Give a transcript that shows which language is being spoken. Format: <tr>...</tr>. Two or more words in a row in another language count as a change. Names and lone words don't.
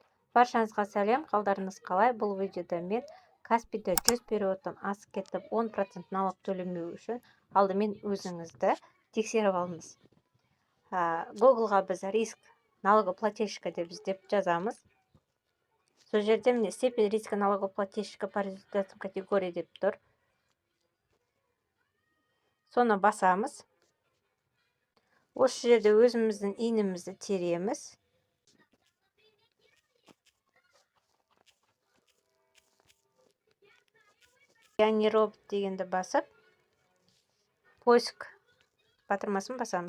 <kk>Баршаңызға сәлем, қалдарыңыз қалай? Бұл видеода мен Каспийде 100 периодтан асып кетіп 10% налог төлемеу үшін алдымен өзіңізді тексеріп алыңыз. Googleға біз</kk> <ru>риск налогоплательщика</ru> <kk>деп іздеп жазамыз. Сол жерде міне</kk> <ru>степень риска налогоплательщика по результатам категории</ru> <kk>деп тұр. Соны басамыз. Осы жерде өзіміздің иінімізді тереміз. Яғни робот дегенді басып, поиск батырмасын басамыз.</kk>